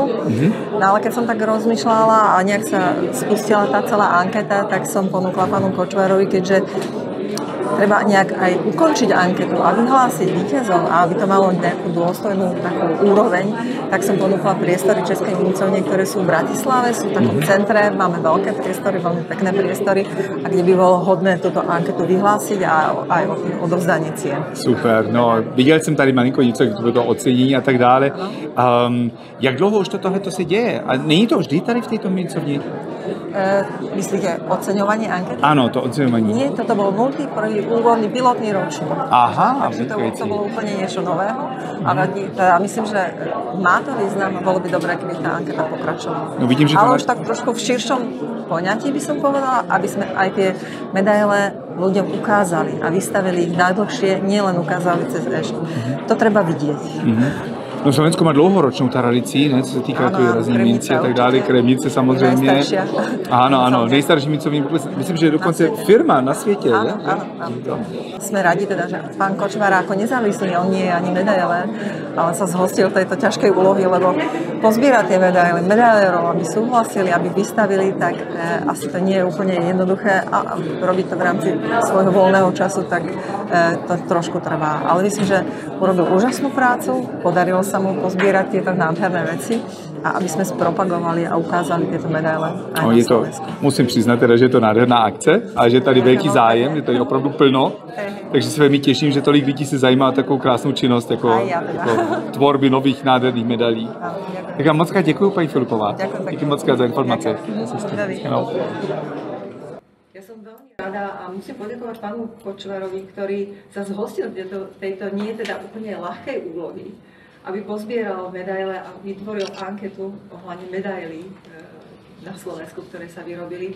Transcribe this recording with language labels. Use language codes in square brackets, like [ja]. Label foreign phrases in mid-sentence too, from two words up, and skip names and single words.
[sk] No ale keď som tak rozmýšľala a nejak sa spustila tá celá anketa, tak som ponúkla pánu Kočvarovi, keďže treba nejak aj ukončiť anketu a vyhlásiť víťazov a aby to malo nejakú dôstojnú takú úroveň, tak som ponúkla priestory Českej mincovne, ktoré sú v Bratislave, sú v takom centre, máme veľké priestory, veľmi pekné priestory a kde by bolo hodné túto anketu vyhlásiť a aj odovzdanie cien. Super, [cs] no viděl jsem tady malinko něco, to ocenění a tak dále. Jak dlouho už tohleto se děje? A není to vždy tady v této mincovni? [sk] Myslíte oceňovanie anket? Áno, to oceňovanie. Nie, toto bol prvý úvodný pilotný ročník. Aha, takže to bolo úplne niečo nového. A myslím, že má to význam a bolo by dobré, keby tá anketa pokračovala. No, vidím, že ale už tak trošku v širšom poňatí by som povedala, aby sme aj tie medaile ľuďom ukázali a vystavili ich najdlhšie, nielen ukázali cez ešt. To treba vidieť. [cs] No Slovensko má dlouhoročnou tradici, ne, co se týká razení mincí a tak dále, kremnice samozřejmě. Ano, nejstarší mincovní, myslím, že je dokonce firma na světě. [sk] Áno. Sme radi teda, že pán Kočvar ako nezávislý, on nie je ani medailer, ale sa zhostil tejto ťažkej úlohy, lebo pozbierať tie medaily, medailérov, aby súhlasili, aby vystavili, tak asi to nie je úplne jednoduché a robiť to v rámci svojho voľného času, tak to trošku trvá. Ale myslím, že urobil úžasnú prácu, podarilo sa mu pozbierať tieto nádherné veci a aby sme spropagovali a ukázali tieto medaile aj na Slovensku. [cs] Musím přiznat teda, že je to nádherná akce a že je tady velký zájem, je tady opravdu plno, takže se velmi těším, že tolik lidí se zajímá o takovou krásnou činnost jako tvorby nových nádherných medailí. Tak vám moc děkuji, paní Filipová. Díky moc za informace. [sk] Ja som veľmi rada a musím poďakovať pánu Kočvarovi, ktorý sa zhostil tejto nie teda úplne ľahkej úlohy, aby pozbieral medaile a vytvoril anketu ohľadne medailí na Slovensku, ktoré sa vyrobili.